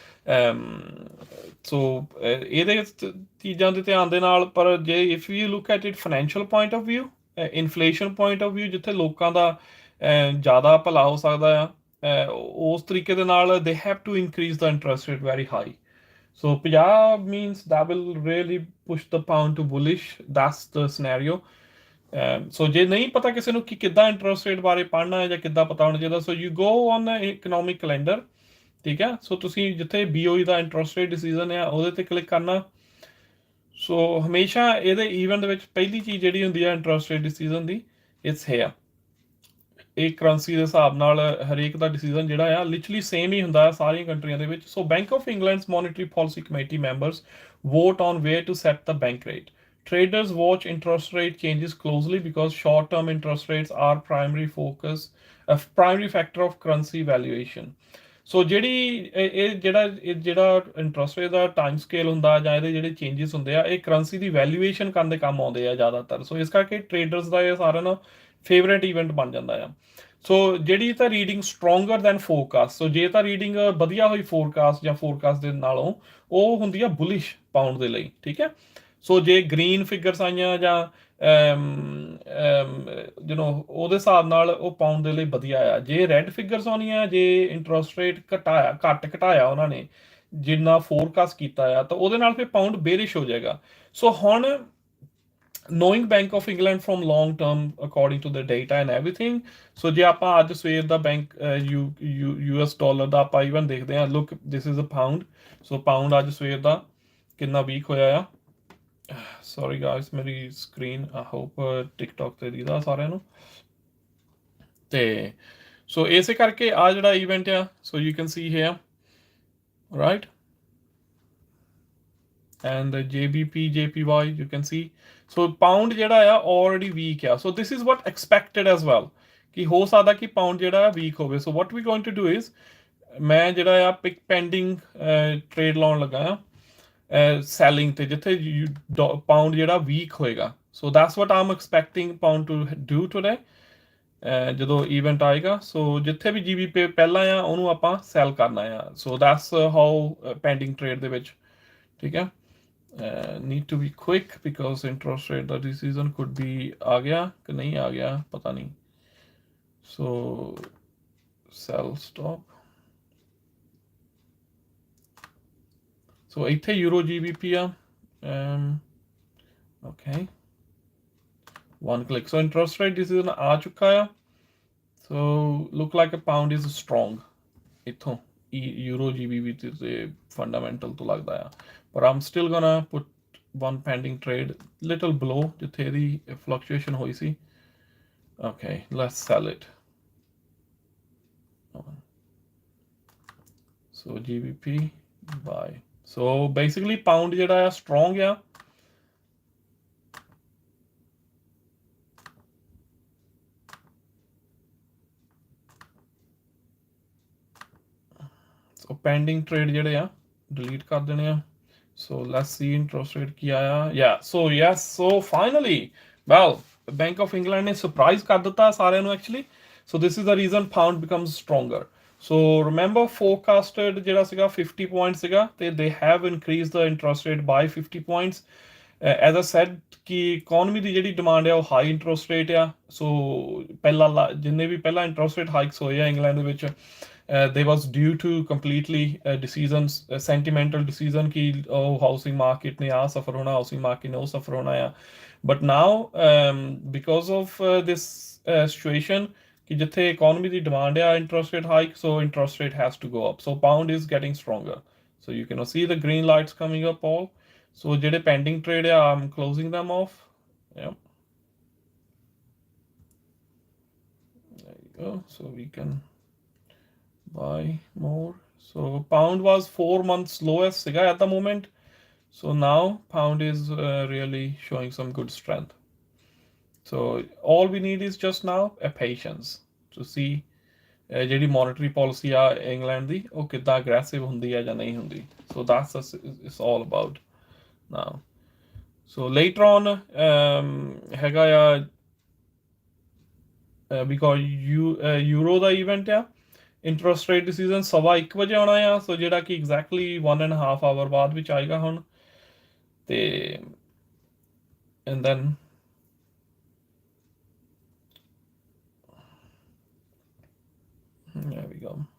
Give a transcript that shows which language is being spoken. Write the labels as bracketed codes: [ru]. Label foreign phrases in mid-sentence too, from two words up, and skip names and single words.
[pa] ਸੋ ਇਹਦੇ ਚੀਜ਼ਾਂ ਦੇ ਧਿਆਨ ਦੇ ਨਾਲ, ਪਰ ਜੇ [en] if you look at it financial point of view, inflation point of view, [pa] ਜਿੱਥੇ ਲੋਕਾਂ ਦਾ ਜ਼ਿਆਦਾ ਭਲਾ ਹੋ ਸਕਦਾ ਆ, ਉਸ ਤਰੀਕੇ ਦੇ ਨਾਲ [en] they have to increase the interest rate very high. so 50 means that will really push the pound to bullish. That's the scenario. [pa] ਸੋ ਜੇ ਨਹੀਂ ਪਤਾ ਕਿਸੇ ਨੂੰ ਕਿ ਕਿੱਦਾਂ [en] interest rate [pa] ਬਾਰੇ ਪੜ੍ਹਨਾ ਹੈ ਜਾਂ ਕਿੱਦਾਂ ਪਤਾ ਹੋਣਾ ਚਾਹੀਦਾ, [en] so you go on economic calendar. [pa] ਠੀਕ ਹੈ। ਸੋ ਤੁਸੀਂ ਜਿੱਥੇ BoE ਦਾ [en] interest rate decision [pa] ਆ ਉਹਦੇ 'ਤੇ ਕਲਿੱਕ ਕਰਨਾ। ਸੋ ਹਮੇਸ਼ਾ ਇਹਦੇ ਈਵੈਂਟ ਦੇ ਵਿੱਚ ਪਹਿਲੀ ਚੀਜ਼ ਜਿਹੜੀ ਹੁੰਦੀ ਹੈ [en] interest rate decision [pa] ਦੀ, [en] it's here. [pa] ਇਹ ਕਰੰਸੀ ਦੇ ਹਿਸਾਬ ਨਾਲ ਹਰੇਕ ਦਾ ਡਿਸੀਜਨ ਜਿਹੜਾ ਆ [en] literally same [pa] ਹੀ ਹੁੰਦਾ ਹੈ ਸਾਰੀਆਂ ਕੰਟਰੀਆਂ ਦੇ ਵਿੱਚ। [en] so Bank of England's Monetary Policy Committee members vote on where to set the bank rate. Traders watch interest rate changes closely because short-term interest rates are a primary factor of currency valuation. [pa] ਸੋ ਜਿਹੜੀ ਇਹ ਜਿਹੜਾ [en] interest rate [pa] ਦਾ [en] time scale [pa] ਹੁੰਦਾ ਜਾਂ ਇਹਦੇ ਜਿਹੜੇ ਚੇਂਜਸ ਹੁੰਦੇ ਆ, ਇਹ ਕਰੰਸੀ ਦੀ ਵੈਲਿਊਏਸ਼ਨ ਕਰਨ ਦੇ ਕੰਮ ਆਉਂਦੇ ਆ ਜ਼ਿਆਦਾਤਰ। ਸੋ ਇਸ ਕਰਕੇ ਟ੍ਰੇਡਰਸ ਦਾ ਇਹ ਸਾਰਾ ਨਾ [en] favourite event [pa] ਬਣ ਜਾਂਦਾ ਆ। ਸੋ ਜਿਹੜੀ ਤਾਂ [en] reading stronger than forecast, [pa] ਸੋ ਜੇ ਤਾਂ ਰੀਡਿੰਗ ਵਧੀਆ ਹੋਈ ਫੋਰਕਾਸਟ ਜਾਂ ਫੋਰਕਾਸਟ ਦੇ ਨਾਲੋਂ, ਉਹ ਹੁੰਦੀ ਆ [en] bullish pound [pa] ਦੇ ਲਈ, ਠੀਕ ਹੈ। ਸੋ ਜੇ [en] green figures [pa] ਆਈਆਂ ਜਾਂ ਉਹਦੇ ਹਿਸਾਬ ਨਾਲ ਉਹ ਪਾਉਣ ਦੇ ਲਈ ਵਧੀਆ ਆ। ਜੇ [en] red figures [pa] ਆਉਣੀਆਂ, ਜੇ [en] interest rate [pa] ਘੱਟ ਘਟਾਇਆ ਉਹਨਾਂ ਨੇ ਜਿੰਨਾ ਫੋਰਕਾਸਟ ਕੀਤਾ ਆ, ਤਾਂ ਉਹਦੇ ਨਾਲ ਫਿਰ ਪਾਊਂਡ ਬੇਰਿਸ਼ ਹੋ ਜਾਏਗਾ। [en] ਸੋ ਹੁਣ knowing Bank of England from long term according to the data and everything, [pa] ਸੋ ਜੇ ਆਪਾਂ ਅੱਜ ਸਵੇਰ ਦਾ ਬੈਂਕ US ਡਾਲਰ ਦਾ ਆਪਾਂ ਈਵਨ ਦੇਖਦੇ ਹਾਂ, [en] look this is a pound. [pa] ਸੋ ਪਾਊਂਡ ਅੱਜ ਸਵੇਰ ਦਾ ਕਿੰਨਾ ਵੀਕ ਹੋਇਆ ਆ। [en] sorry guys, [pa] ਮੇਰੀ ਸਕਰੀਨ [en] I hope [pa] ਟਿਕਟੋਕ ਤੇ ਦੀਦਾ ਸਾਰਿਆਂ ਨੂੰ। ਤੇ ਸੋ ਇਸੇ ਕਰਕੇ ਆ ਜਿਹੜਾ ਈਵੈਂਟ ਆ, [en] so you can see here right, and the JBP JPY you can see। so pound [pa] ਜਿਹੜਾ ਆ [en] already weak ਆ। so this is what expected as well [pa] ਕਿ ਹੋ ਸਕਦਾ ਕਿ ਪਾਊਂਡ ਜਿਹੜਾ ਆ weak ਹੋਵੇ। [en] so what we going to do is, [pa] ਮੈਂ ਜਿਹੜਾ ਆ [en] pick pending trade [pa] ਲਾਉਣ ਲੱਗਾ ਆ ਸੈਲਿੰਗ ਤੇ, ਜਿੱਥੇ ਪਾਊਂਡ ਜਿਹੜਾ ਵੀਕ ਹੋਏਗਾ। [en] so that's what I'm expecting pound to do today [pa] ਜਦੋਂ ਈਵੈਂਟ ਆਏਗਾ। ਸੋ ਜਿੱਥੇ ਵੀ GBP ਪਹਿਲਾਂ ਆ ਉਹਨੂੰ ਆਪਾਂ ਸੈਲ ਕਰਨਾ ਆ। [en] so that's how pending trade [pa] ਦੇ ਵਿੱਚ, ਠੀਕ ਹੈ। [en] need to be quick because interest rate [pa] ਦਾ [en] decision could be [pa] ਆ ਗਿਆ ਕਿ ਨਹੀਂ ਆ ਗਿਆ, ਪਤਾ ਨਹੀਂ। [en] so sell stop. [pa] ਸੋ ਇੱਥੇ ਯੂਰੋ GBP ਆ, ਓਕੇ, [en] one click। so interest rate decision [pa] ਆ ਚੁੱਕਾ ਆ। [en] so look like a pound is strong [pa] ਇੱਥੋਂ ਯੂਰੋ GBP ਤੇ ਫੰਡਾਮੈਂਟਲ ਤੋਂ ਲੱਗਦਾ ਆ। [en] ਪਰ I'm still gonna put one pending trade little below [pa] ਜਿੱਥੇ ਇਹਦੀ fluctuation ਹੋਈ ਸੀ। [en] okay, let's sell it। so GBP buy। so basically pound [pa] ਜਿਹੜਾ ਆ [en] strong ਆ। so pending trade [pa] ਜਿਹੜੇ ਆ [en] delete [pa] ਕਰ ਦੇਣੇ ਆ। [en] so let's see interest rate [pa] ਕੀ ਆਇਆ। [en] yeah, so yes, so finally, well, Bank of England [pa] ਨੇ surprise ਕਰ ਦਿੱਤਾ ਸਾਰਿਆਂ ਨੂੰ [en] actually। so this is the reason pound becomes stronger। so remember forecasted [pa] ਜਿਹੜਾ ਸੀਗਾ [en] 50 points [pa] ਸੀਗਾ, ਤੇ [en] they have increased the interest rate by 50 points। as I said [pa] ਕਿ ਇਕਨੋਮੀ ਦੀ ਜਿਹੜੀ ਡਿਮਾਂਡ ਆ ਉਹ [en] high interest rate [pa] ਆ। ਸੋ ਪਹਿਲਾਂ ਜਿੰਨੇ ਵੀ ਪਹਿਲਾਂ [en] interest rate hikes [pa] ਹੋਏ ਆ ਇੰਗਲੈਂਡ ਦੇ ਵਿੱਚ, [en] they was due to completely decisions, sentimental decision [pa] ਕਿ [en] housing market [pa] ਨੇ ਆ ਸਫਰ ਹੋਣਾ, [en] housing market [pa] ਨੇ ਉਹ ਸਫਰ ਹੋਣਾ ਆ। [en] but now because of this situation [pa] ਕਿ ਜਿੱਥੇ ਇਕਨੋਮੀ ਦੀ ਡਿਮਾਂਡ ਆ [en] interest rate hike, so interest rate has to go up. so pound is getting stronger. so you can see the green lights coming up all। so ਜਿਹੜੇ pending trade ਆ I'm closing them off। yeah, there you go। so we can buy more। so pound was 4 months lowest ਸੀਗਾ at the moment। so now pound is really showing some good strength। so all we need is just now a patience to see [pa] ਜਿਹੜੀ [en] monetary policy [pa] ਆ ਇੰਗਲੈਂਡ ਦੀ ਉਹ ਕਿੱਦਾਂ ਅਗਰੈਸਿਵ ਹੁੰਦੀ ਹੈ ਜਾਂ ਨਹੀਂ ਹੁੰਦੀ। [en] so that's it's all about now। so later on [pa] ਹੈਗਾ ਆ because ਯੂਰੋ ਦਾ ਇਵੈਂਟ ਆ [en] interest rate decision [pa] 1:15 ਵਜੇ ਆਉਣਾ ਆ। ਸੋ ਜਿਹੜਾ ਕਿ ਐਗਜ਼ੈਕਟਲੀ 1.5 ਆਵਰ ਬਾਅਦ ਵਿੱਚ ਆਏਗਾ ਹੁਣ। [en] ਤੇ and then there we go।